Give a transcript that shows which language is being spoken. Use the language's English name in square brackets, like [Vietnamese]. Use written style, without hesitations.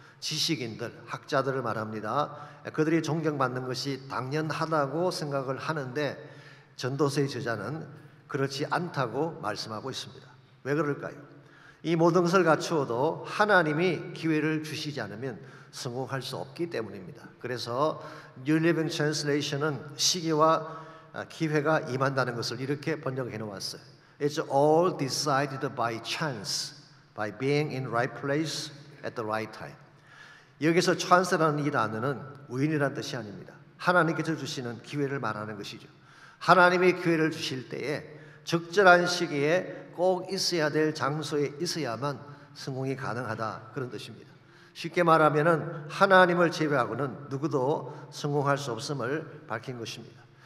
[Korean] 지식인들, 학자들을 말합니다. 그들이 존경받는 것이 당연하다고 생각을 하는데 전도서의 저자는 그렇지 않다고 말씀하고 있습니다. 왜 그럴까요? 이 모든 것을 갖추어도 하나님이 기회를 주시지 않으면 성공할 수 없기 때문입니다. 그래서 New Living Translation은 시기와 기회가 임한다는 것을 이렇게 번역해 놓았어요. [English] It's all decided by chance, by being in right place at the right time. [Korean] 여기서 chance라는 이 단어는 우연이라는 뜻이 아닙니다. 하나님께서 주시는 기회를 말하는 것이죠. 하나님이 기회를 주실 때에 적절한 시기에 꼭 있어야 될 장소에 있어야만 성공이 가능하다, 그런 뜻입니다. 쉽게 말하면 하나님을 제외하고는 누구도 성공할 수 없음을 밝힌 것입니다.